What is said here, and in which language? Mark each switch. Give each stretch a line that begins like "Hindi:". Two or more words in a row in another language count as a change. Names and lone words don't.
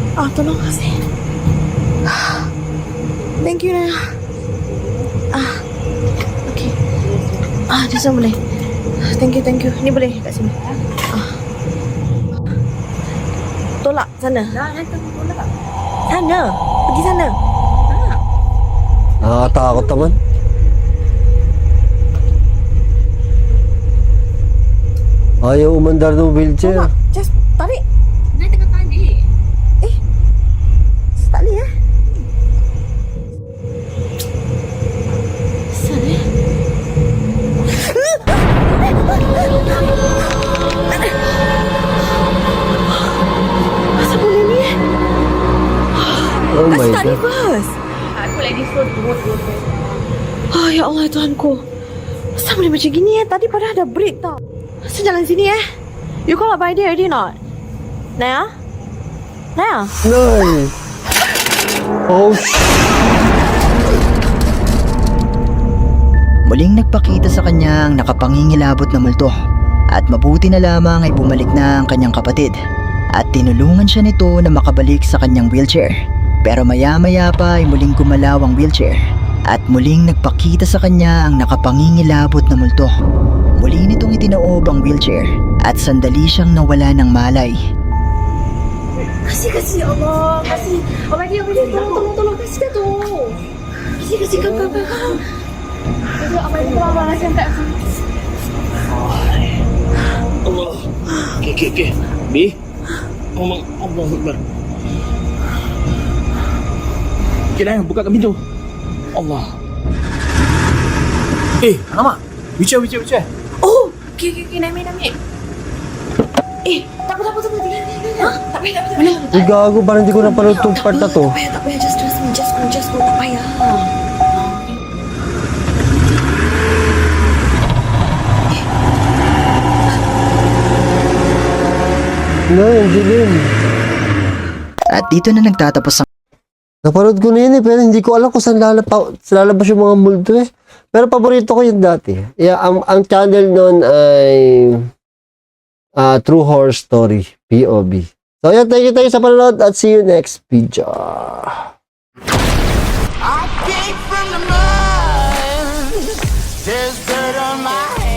Malay: tolong kasih.
English: Thank you,
Malay: Naya. Okay. Dia semua boleh.
English: Thank you.
Malay: Ni boleh kat sini. Tolak sana. Sana. Pergi sana.
Filipino: Nakakatakot naman. Ayaw umandar ng wheelchair.
Malay: Just tarik. Dia tengah tarik. Tak boleh Sana. Masa boleh ni?
English: Oh my
Malay: Tak
English: God.
Malay: reverse. Aku lagi slow.
Arabic: Ya Allah
Malay: Tuhanku. Masa boleh macam gini Tadi padahal ada break tau. Masa jalan sini
English: You call up by day already not? Naya? Nay! Oh,
Filipino: Muling nagpakita sa kanya ang nakapangingilabot na multo at mabuti na lamang ay bumalik na ang kanyang kapatid at tinulungan siya nito na makabalik sa kanyang wheelchair. Pero maya-maya pa ay muling gumalaw ang wheelchair at muling nagpakita sa kanya ang nakapangingilabot na multo. Muli nitong itinaob ang wheelchair at sandali siyang nawala ng malay.
Malay: Kasih Allah. Kasih. Allah dia boleh tolong kasih dah tu. Kasih kau. Abang Allah kasih angkat. Allah. Okay. B.
Arabic: Allah Akbar.
Malay: Okay dah, buka pintu. Allah. Alamak. Wheelchair. Oh, okay. Naik. Tak apa. Tak payah.
Filipino: ay gago, parang hindi ko napanood itong part na to.
Malay: Tak payah.
English: Just trust me. Just go.
Malay: Tak payah.
Filipino: Nay, ang dilim. At dito na nagtatapos ang Napanood ko na yun pero hindi ko alam kung saan lalabas yung mga multo Pero paborito ko yun dati. Yeah, ang channel nun ay True Horror Story, POV. So yan,
English: thank you
Filipino: sa panonood at
English: see you next video.
Filipino: I came from the mud. There's dirt on my